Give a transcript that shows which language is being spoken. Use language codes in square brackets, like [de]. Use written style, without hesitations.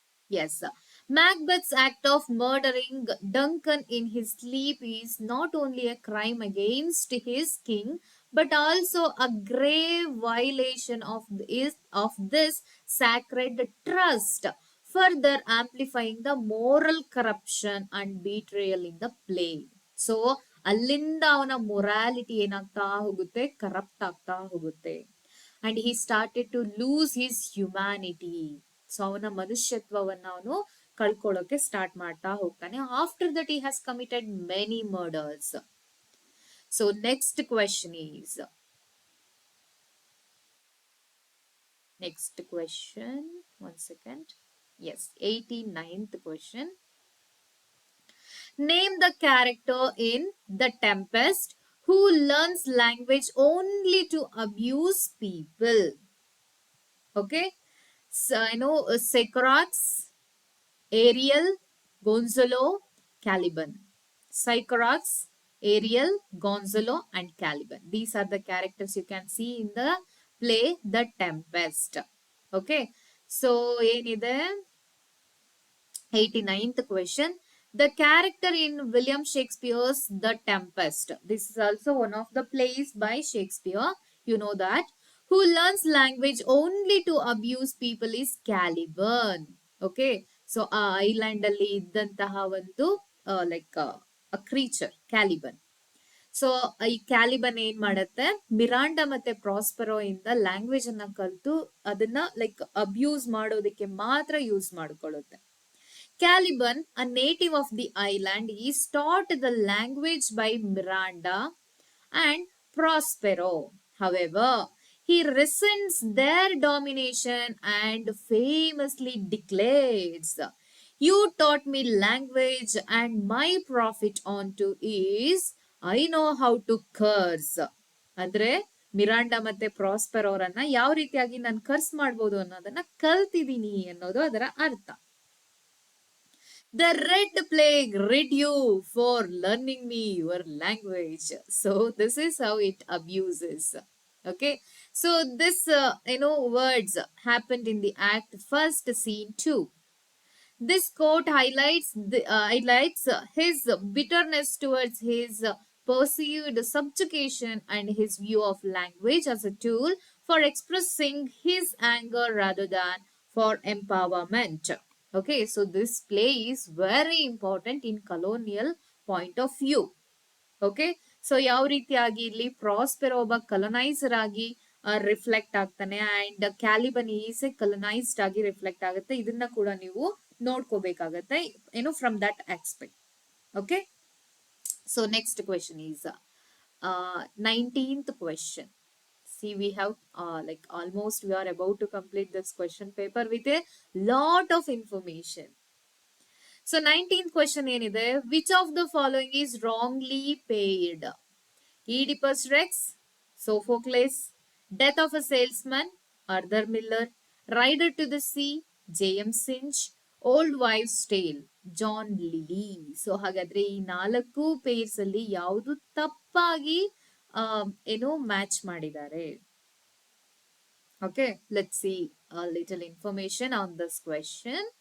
[en] Yes. Macbeth's act of murdering Duncan in his sleep is not only a crime against his king, but also a grave violation of this sacred trust, further amplifying the moral corruption and betrayal in the play. [kn] So, ಅಲ್ಲಿಂದ ಅವನ morality ಏನಾಗ್ತಾ ಹೋಗುತ್ತೆ, corrupt ಆಗ್ತಾ ಹೋಗುತ್ತೆ. [en] And he started to lose his humanity. [kn] So ಅವನ ಮನುಷ್ಯತ್ವವನ್ನ ಅವನು ಕಳ್ಕೊಳ್ಳೋಕೆ start ಮಾಡ್ತಾ ಹೋಗ್ತಾನೆ. [en] After that he has committed many murders. So next question is, next question, one second. Yes, 89th question. Name the character in The Tempest who learns language only to abuse people. Okay. So I know Sycorax, Ariel, Gonzalo, Caliban. Sycorax, Ariel, Gonzalo, and Caliban. These are the characters you can see in the play The Tempest. Okay. So, ಏನide 89th question. The character in William Shakespeare's The Tempest. This is also one of the plays by Shakespeare. You know that. Who learns language only to abuse people is Caliban. Okay. So, island [kn] alli iddantaha ಒಂದು [en] a creature, Caliban. [kn] So ಈ ಕ್ಯಾಲಿಬನ್ ಏನ್ ಮಾಡತ್ತೆ, Miranda ಮತ್ತೆ Prospero ಇಂದ language ಅನ್ನ ಕಲಿತು ಅದನ್ನ abuse ಮಾಡೋದಕ್ಕೆ ಮಾತ್ರ use ಮಾಡ್ಕೊಳ್ಳುತ್ತೆ. [en] Caliban, a native of the island, is taught the language by Miranda and Prospero. However, he resents their domination and famously declares, "You taught me language and my profit onto is I know how to curse." [kn] ಅಂದ್ರೆ Miranda ಮತ್ತೆ ಪ್ರಾಸ್ಪೆರ್ ಅವರನ್ನ ಯಾವ ರೀತಿಯಾಗಿ ನಾನು ಕರ್ಸ್ ಮಾಡ್ಬೋದು ಅನ್ನೋದನ್ನ ಕಲ್ತಿದೀನಿ ಅನ್ನೋದು ಅದರ ಅರ್ಥ. [en] The Red Plague rid you for learning me your language. So this is how it abuses. Okay. So this, words happened in the act first, scene 2. This quote highlights his bitterness towards his perceived subjugation and his view of language as a tool for expressing his anger rather than for empowerment. Okay, so this play is very important in colonial point of view. [kn] Okay, so ಯಾವ ರೀತಿಯಾಗಿ ಇಲ್ಲಿ Prospero ಒಬ್ಬ ಕಲನೈಸರ್ ಆಗಿ reflect ಆಗ್ತಾನೆ, [en] and Caliban is colonized [kn] ಆಗಿ reflect ಆಗುತ್ತೆ. ಇದನ್ನ ಕೂಡ ನೀವು ನೋಡ್ಕೋಬೇಕಾಗತ್ತೆ, [en] From that aspect. [kn] Okay. [en] So next question is 19th question. See, we have like almost we are about to complete this question paper with a lot of information. So 19th question ಏನಿದೆ, which of the following is wrongly paired? Oedipus Rex, Sophocles, Death of a Salesman, Arthur Miller, Rider to the Sea, J.M. Sinch, Old Wives' Tale, John Lyly. [kn] So ಹಾಗಾದ್ರೆ ಈ 4 pairs ಅಲ್ಲಿ ಯಾವುದು ತಪ್ಪಾಗಿ ಏನೋ match ಮಾಡಿದ್ದಾರೆ? [en] Okay, let's see a little information on this question.